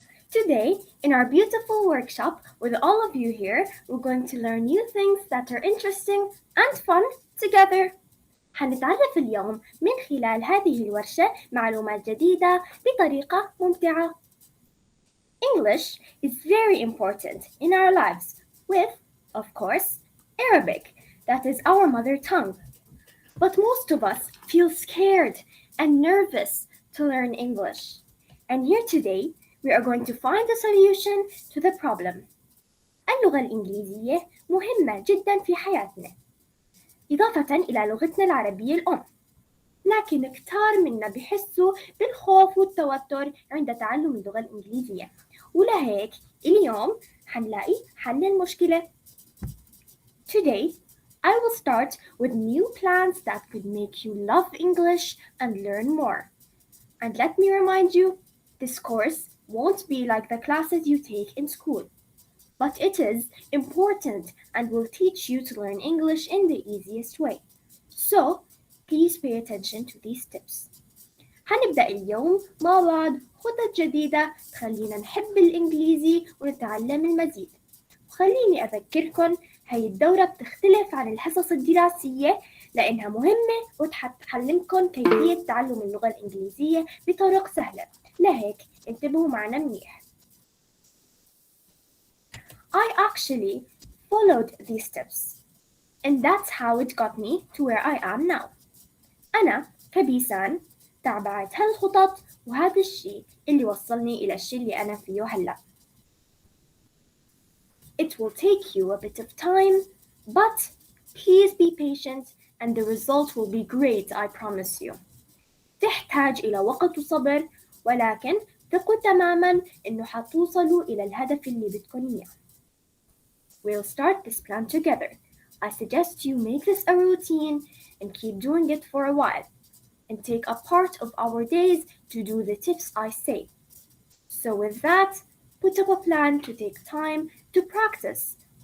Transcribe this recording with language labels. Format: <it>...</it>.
<en>Today, in our beautiful workshop with all of you here, we're going to learn new things that are interesting and fun together.</en> <ar>حنتعرف اليوم من خلال هذه الورشة معلومات جديدة بطريقة ممتعة.</ar> <en>English is very important in our lives with, of course, Arabic, that is our mother tongue. But most of us feel scared and nervous to learn English. And here today, we are going to find a solution to the problem.</en> <ar>اللغة الإنجليزية مهمة جدا في حياتنا، إضافة إلى لغتنا العربية الأم. لكن كتار منا بيحسوا بالخوف والتوتر عند تعلم اللغة الإنجليزية، ولهيك اليوم حنلاقي حل المشكلة.</ar> <en>Today, I will start with new plans that could make you love English and learn more. And let me remind you, this course won't be like the classes you take in school, but it is important and will teach you to learn English in the easiest way. So, please pay attention to these tips.</en> <ar>هنبدأ اليوم مع بعض خطط جديدة تخلينا نحب الإنجليزي ونتعلم المزيد. وخليني أذكركم، هاي الدورة بتختلف عن الحصص الدراسية لأنها مهمة وتعلمكم كيفية تعلم اللغة الإنجليزية بطرق سهلة، لهيك انتبهوا معنا منيح.</ar> <en>I actually followed these tips, and that's how it got me to where I am now.</en> <ar>أنا كبيسان تابعت هالخطط، وهذا الشيء اللي وصلني إلى الشيء اللي أنا فيه هلأ.</ar> <en>It will take you a bit of time, but please be patient and the result will be great, I promise you.</en> <ar>تحتاج إلى وقت وصبر، ولكن ثقوا تماماً إنه حتوصلوا إلى الهدف اللي بدكم إياه.</ar> <en>We'll start this plan together. I suggest you make this a routine and keep doing it for a while, and take a part of our days to do the tips I say. So with that, put up a plan to take time to practice.</en>